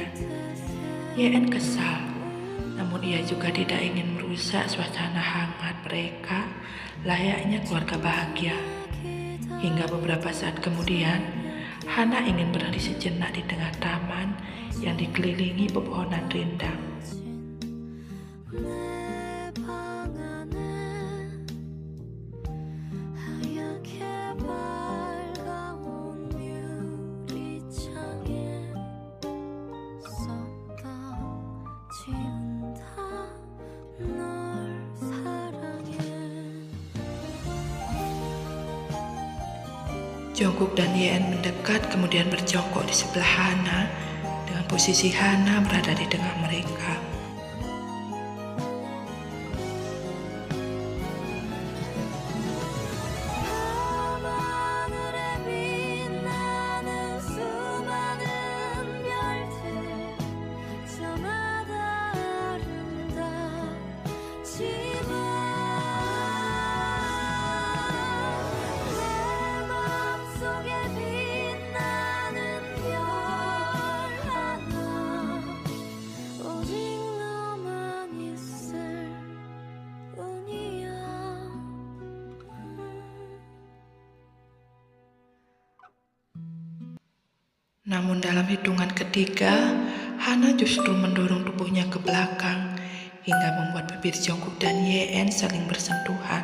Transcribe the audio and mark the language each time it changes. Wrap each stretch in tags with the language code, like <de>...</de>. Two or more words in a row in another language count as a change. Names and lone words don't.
<id>Yen kesal, namun ia juga tidak ingin merusak suasana hangat mereka layaknya keluarga bahagia. Hingga beberapa saat kemudian, Hana ingin berhenti sejenak di tengah taman yang dikelilingi pepohonan rindang.</id> <ko>내 방 안에 하얗게 밝아온 유리창에 썼다 지운다 널 사랑해.</ko> <id>Jungkook dan Yeon mendekat kemudian berjongkok di sebelah Hana dengan posisi Hana berada di tengah mereka.</id> <ko>밤하늘에 빛나는 수많은 별들 저마다 아름답지만 내 맘속에 빛나는 별 하나 오직 너만 있을 뿐이야.</ko> <id>Namun dalam hitungan ketiga, Hana justru mendorong tubuhnya ke belakang hingga membuat bibir Jungkook dan Yeon saling bersentuhan.</id>